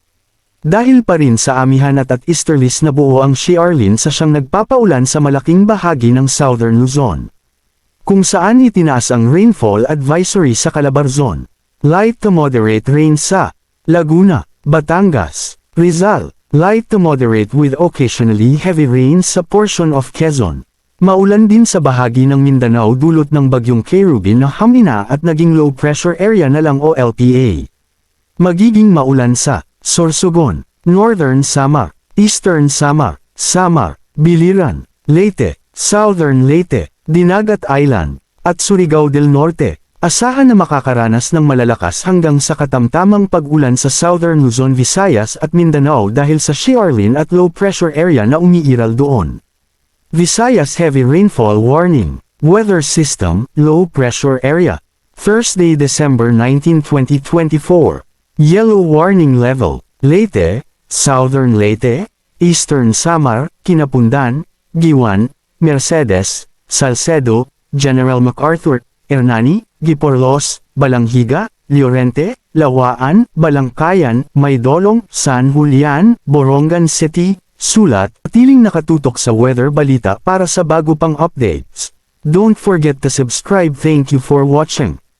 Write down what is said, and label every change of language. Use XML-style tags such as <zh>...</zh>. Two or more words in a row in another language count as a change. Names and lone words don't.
<tl>Dahil pa rin sa amihan at easterlies na buo ang Xiarlin sa siyang nagpapaulan sa malaking bahagi ng southern Luzon. Kung saan itinaas ang rainfall advisory sa Calabarzon.</tl> <en>Light to moderate rain sa Laguna, Batangas, Rizal, light to moderate with occasionally heavy rains sa portion of Quezon.</en> <tl>Maulan din sa bahagi ng Mindanao dulot ng bagyong Kerubin na humina at naging</tl> <en>low pressure area</en> <tl>na lang o LPA. Magiging maulan sa Sorsogon, Northern Samar, Eastern Samar, Samar, Biliran, Leyte, Southern Leyte, Dinagat Island, at Surigao del Norte. Asahan na makakaranas ng malalakas hanggang sa katamtamang pag-ulan sa Southern Luzon, Visayas at Mindanao dahil sa Xiarlin at</tl> <en>low pressure area</en> <tl>na umiiral doon.</tl> <en>Visayas heavy rainfall warning. Weather system, low pressure area. Thursday, December 19, 2024. Yellow warning level. Leyte, Southern Leyte, Eastern Samar, Kinapundan, Giwan, Mercedes, Salcedo, General MacArthur, Hernani, Giporlos, Balanghiga, Llorente, Lawaan, Balangkayan, Maydolong, San Julian, Borongan City, Sulat.</en> <tl>Tiling nakatutok sa weather balita para sa bago pang updates.</tl> <en>Don't forget to subscribe. Thank you for watching.</en>